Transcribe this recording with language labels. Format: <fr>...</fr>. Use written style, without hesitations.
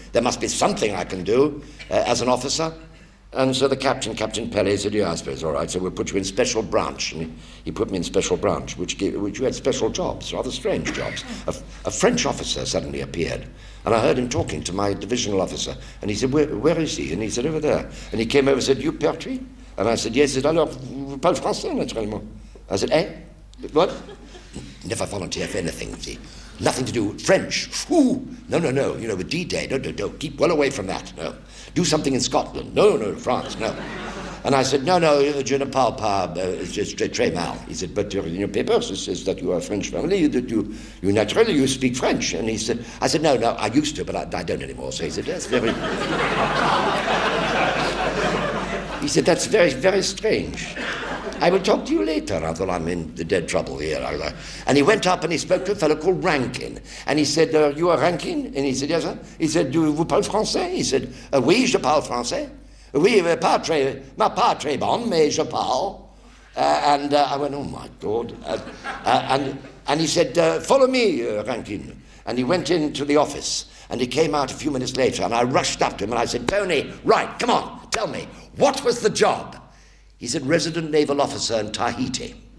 <en>There must be something I can do as an officer. And so the Captain Pelly, said, yeah, I suppose, all right, so we'll put you in special branch. And he put me in special branch, which you had special jobs, rather strange jobs. A French officer suddenly appeared, and I heard him talking to my divisional officer, and he said, where is he? And he said, over there. And he came over and said, you Pertwee? And I said, yes. He said,</en> <fr>alors, vous parlez français, naturellement?</fr> <en>I said, eh? What? Never volunteer for anything, see. Nothing to do with French. Ooh, no, with D-Day, no, keep well away from that, no. Do something in Scotland. No, France, no. And I said, no,</en> <fr>je ne parle pas, c'est très mal.</fr> <en>He said, but in your papers it says that you are a French family, that you naturally, you speak French. And he said, I said, no, I used to, but I don't anymore. So he said, that's very... He said, that's very, very strange. I will talk to you later. I thought, I'm in the dead trouble here. And he went up and he spoke to a fellow called Rankin. And he said, you are Rankin? And he said, yes, sir. He said,</en> <fr>vous parlez français?</fr> <en>He said,</en> <fr>oui, je parle français. Oui, pas très bon, mais je parle.</fr> <en>And I went, oh my God. And he said, follow me, Rankin. And he went into the office. And he came out a few minutes later. And I rushed up to him and I said, Tony, right, come on, tell me, what was the job? He said, resident naval officer in Tahiti.</en>